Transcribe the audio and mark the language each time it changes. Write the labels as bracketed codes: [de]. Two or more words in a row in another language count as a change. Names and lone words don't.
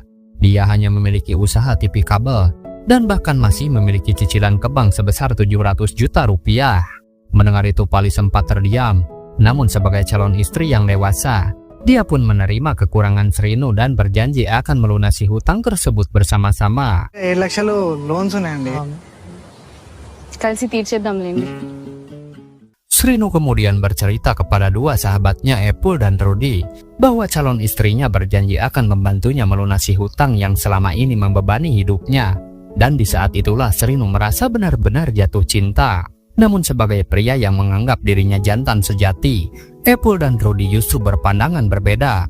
[id] Dia hanya memiliki usaha TV kabel dan bahkan masih memiliki cicilan ke bank sebesar 700 juta rupiah. Mendengar itu Pali sempat terdiam. Namun sebagai calon istri yang dewasa, dia pun menerima kekurangan Srinu dan berjanji akan melunasi hutang tersebut bersama-sama. [te] 7 లక్షలు లోన్స్ ఉన్నాయండి. కలిసి తీర్చేద్దాంలేండి. [id] Srinu kemudian bercerita kepada dua sahabatnya Epul dan Rudy bahwa calon istrinya berjanji akan membantunya melunasi hutang yang selama ini membebani hidupnya. Dan di saat itulah Srinu merasa benar-benar jatuh cinta. Namun sebagai pria yang menganggap dirinya jantan sejati, Epul dan Rudy justru berpandangan berbeda.